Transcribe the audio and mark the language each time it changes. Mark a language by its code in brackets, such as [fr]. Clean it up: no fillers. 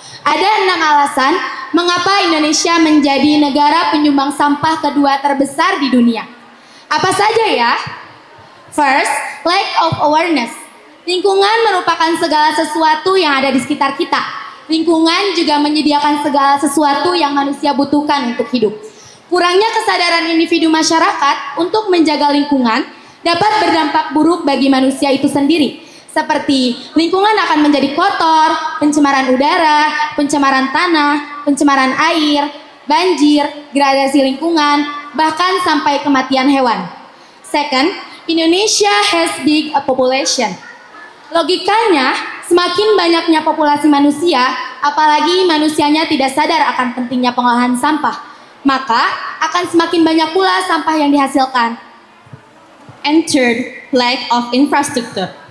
[id] Ada 6 alasan mengapa Indonesia menjadi negara penyumbang sampah kedua terbesar di dunia. Apa saja ya? [en] First, lack of awareness. [id] Lingkungan merupakan segala sesuatu yang ada di sekitar kita. Lingkungan juga menyediakan segala sesuatu yang manusia butuhkan untuk hidup. Kurangnya kesadaran individu masyarakat untuk menjaga lingkungan dapat berdampak buruk bagi manusia itu sendiri. Seperti lingkungan akan menjadi kotor, pencemaran udara, pencemaran tanah, pencemaran air, banjir, degradasi lingkungan, bahkan sampai kematian hewan. [en] Second, Indonesia has big a population. [id] Logikanya, semakin banyaknya populasi manusia, apalagi manusianya tidak sadar akan pentingnya pengolahan sampah, maka akan semakin banyak pula sampah yang dihasilkan. [en] And third, lack of infrastructure.